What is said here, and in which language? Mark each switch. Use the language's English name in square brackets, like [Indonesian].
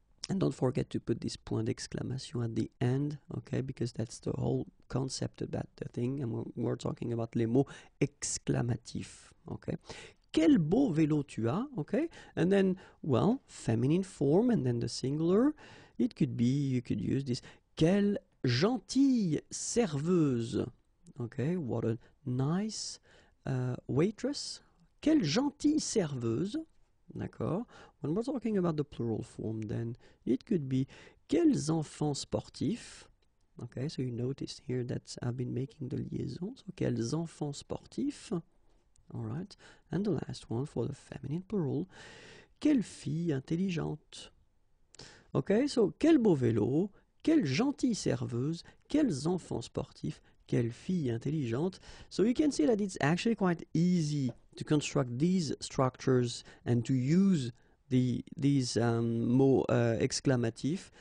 [English] And don't forget to put this [French] point d'exclamation [English] at the end, okay, because that's the whole concept of that thing, and we're talking about [French] les mots exclamatifs, [English] okay. [French] Quel beau vélo tu as, [English] okay? And then, well, feminine form, and then the singular. It could be, you could use this, [French] quelle gentille serveuse. [English] Okay, what a nice waitress. [French] Quelle gentille serveuse. D'accord. [English] When we're talking about the plural form, then it could be [French] quels enfants sportifs. [English] Okay, so you notice here that I've been making the liaison. So [French] quels enfants sportifs. [English] All right. And the last one for the feminine plural. [French] Quelle fille intelligente. [English] Okay, so [French] quel beau vélo. Quelle gentille serveuse, quels enfants sportifs, quelle fille intelligente. [English] So you can see that it's actually quite easy to construct these structures and to use these [French] mots exclamatifs.